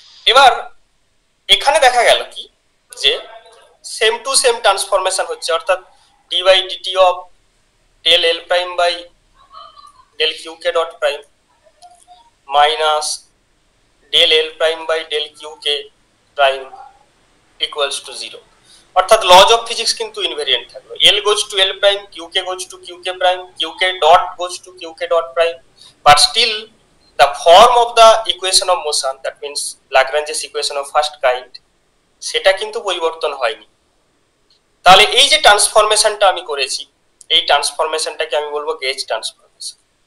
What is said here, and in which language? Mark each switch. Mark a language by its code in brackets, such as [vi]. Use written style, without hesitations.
[bn] এবার এখানে দেখা গেল কি যে সেম টু সেম ট্রান্সফরমেশন হচ্ছে, অর্থাৎ dy dt of del l prime by del qk dot prime minus del l prime by del qk prime equals to 0। অর্থাৎ লজ অফ ফিজিক্স কিন্তু ইনভেরিয়েন্ট থাকবে। [en] l goes to l prime, qk goes to qk prime, qk dot goes to qk dot prime, but still the form of the equation of motion, that means Lagrange's equation of first kind, [bn] সেটা কিন্তু পরিবর্তন হয়নি। তাহলে এই যে ট্রান্সফরমেশনটা আমি করেছি, এই ট্রান্সফরমেশনটাকে আমি বলবো গেজ ট্রান্সফরমেশন।